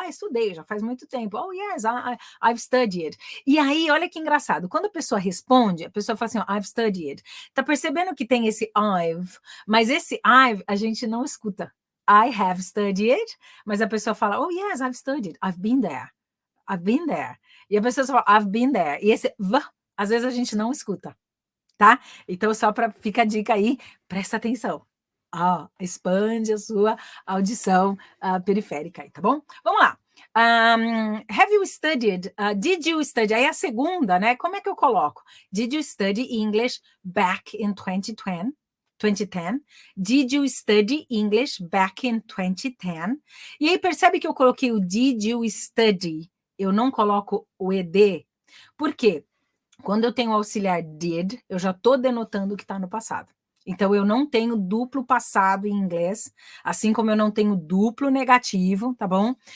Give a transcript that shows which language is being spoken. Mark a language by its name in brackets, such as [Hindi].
[Portuguese] Estudei, já faz muito tempo. [English] Oh, yes, I've studied. [Portuguese] E aí, olha que engraçado. Quando a pessoa responde, a pessoa fala assim, [English] I've studied. [Portuguese] Tá percebendo que tem esse [English] I've, [Portuguese] mas esse I've a gente não escuta. [English] I have studied, [Portuguese] mas a pessoa fala, [English] oh, yes, I've studied. I've been there. I've been there. [Portuguese] E a pessoa fala, [English] I've been there. [Portuguese] E esse v, às vezes a gente não escuta, tá? Então, só para ficar a dica aí, presta atenção. Expande a sua audição periférica aí, tá bom? Vamos lá. [English] Have you studied? Did you study? [Portuguese] Aí a segunda, né? Como é que eu coloco? [English] Did you study English back in 2010? Did you study English back in 2010? [Portuguese] E aí percebe que eu coloquei o [English] did you study? [Portuguese] Eu não coloco o ed. Por quê? Quando eu tenho o auxiliar did, eu já estou denotando que está no passado. Então, eu não tenho duplo passado em inglês, assim como eu não tenho duplo negativo, tá bom?